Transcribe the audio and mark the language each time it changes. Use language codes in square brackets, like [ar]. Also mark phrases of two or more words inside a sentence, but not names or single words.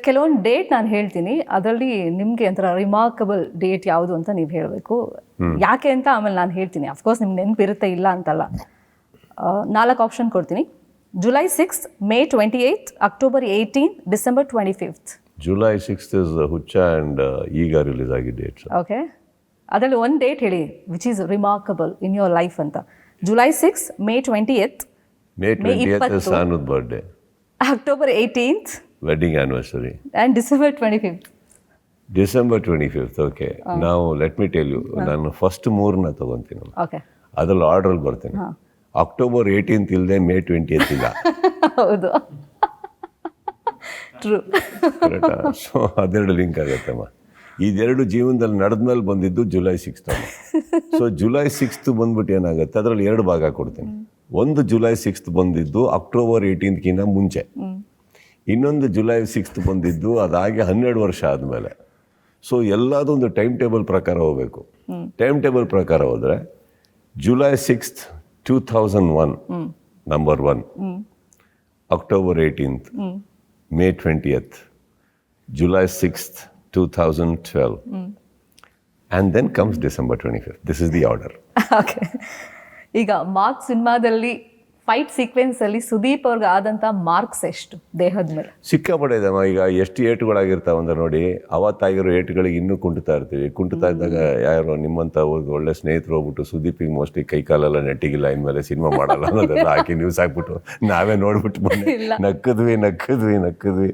[kn] ಕೆಲವೊಂದು ಡೇಟ್ ನಾನು ಹೇಳ್ತೀನಿ, ಅದರಲ್ಲಿ ನಿಮಗೆ ಒಂಥರ [en] remarkable date [kn] ಯಾವುದು ಅಂತ ನೀವು ಹೇಳಬೇಕು. ಯಾಕೆ ಅಂತ ಆಮೇಲೆ ನಾನು ಹೇಳ್ತೀನಿ. ಅಫ್ಕೋರ್ಸ್ ನಿಮ್ಗೆ ನೆನಪಿರುತ್ತೆ, ಇಲ್ಲ ಅಂತಲ್ಲ. 4 ಆಪ್ಷನ್ ಕೊಡ್ತೀನಿ. [en] July 6th, May 28th, October 18th, December 25th. July 6th is [kn] ಹುಚ್ಚ ಆ್ಯಂಡ್ ಈಗ ರಿಲೀಸ್ ಆಗಿ ಡೇಟ್. ಓಕೆ, ಅದರಲ್ಲಿ ಒಂದು ಡೇಟ್ ಹೇಳಿ [en] which is remarkable in your life [kn] ಅಂತ. [en] July 6th, May 20th, May 20th is Sanu's birthday. October 18th, wedding anniversary. And December 25th. December 25th, okay. Now let me tell you, [kn] ನಾನು ಫಸ್ಟ್ 3ನ ತಗೊಂತೀನಿ. ಓಕೆ, ಅದ್ರಲ್ಲಿ ಆರ್ಡ್ರಲ್ಲಿ ಬರ್ತೀನಿ. October 18th ಇಲ್ಲದೆ May 20th ಇಲ್ಲ. ಹೌದು, ಟ್ರೂ. ಕರೆಕ್ಟಾ? ಸೊ ಅದೆರಡು ಲಿಂಕ್ ಆಗುತ್ತಮ್ಮ. ಇದೆರಡು ಜೀವನದಲ್ಲಿ ನಡೆದ್ಮೇಲೆ ಬಂದಿದ್ದು July 6th ಅಮ್ಮ. ಸೊ July 6th ಬಂದ್ಬಿಟ್ಟು ಏನಾಗುತ್ತೆ, ಅದರಲ್ಲಿ 2 ಭಾಗ ಕೊಡ್ತೀನಿ. ಒಂದು July 6th ಬಂದಿದ್ದು October 18th ಮುಂಚೆ, ಇನ್ನೊಂದು July 6th ಬಂದಿದ್ದು ಅದಾಗಿ 12 ವರ್ಷ ಆದಮೇಲೆ. ಸೊ ಎಲ್ಲದೊಂದು [en] time table [kn] ಪ್ರಕಾರ ಹೋಗಬೇಕು. [en] time table [kn] ಪ್ರಕಾರ ಹೋದರೆ July 6th, 2001 ನಂಬರ್ 1, October 18th, May 20th, July 6th, 2012, [en] and then comes December 25th. This is the order. [kn] ಓಕೆ, ಈಗ ಮಾರ್ಕ್ ಸಿನಿಮಾದಲ್ಲಿ [en] fight sequenceಲ್ಲಿ [kn] ಸುದೀಪ್ ಅವ್ರಿಗೆ ಆದಂಥ ಮಾರ್ಕ್ಸ್ ಎಷ್ಟು ದೇಹದ ಮೇಲೆ? ಸಿಕ್ಕಾಪಟ್ಟೆ ಇದೆಮ್ಮ. ಈಗ ಎಷ್ಟು ಏಟುಗಳಾಗಿರ್ತಾವೆ ಅಂದ್ರೆ ನೋಡಿ, ಅವತ್ತಾಗಿರೋ ಏಟುಗಳಿಗೆ ಇನ್ನೂ ಕುಂಟುತ್ತಾ ಇರ್ತೀವಿ. ಕುಂಟುತ್ತಾ ಇದ್ದಾಗ ಯಾರೋ ನಿಮ್ಮಂಥ ಒಳ್ಳೆ ಸ್ನೇಹಿತರು ಹೋಗ್ಬಿಟ್ಟು ಸುದೀಪಿಗೆ ಮೋಸ್ಟ್ಲಿ ಕೈ ಕಾಲೆಲ್ಲ ನೆಟ್ಟಿಗಿಲ್ಲ, ಇನ್ಮೇಲೆ ಸಿನಿಮಾ ಮಾಡಲ್ಲ ಅನ್ನೋದೆಲ್ಲ ಹಾಕಿ ನ್ಯೂಸ್ ಹಾಕ್ಬಿಟ್ಟು ನಾವೇ ನೋಡ್ಬಿಟ್ಟು ಮೊನ್ನೆ ನಕ್ಕದ್ವಿ.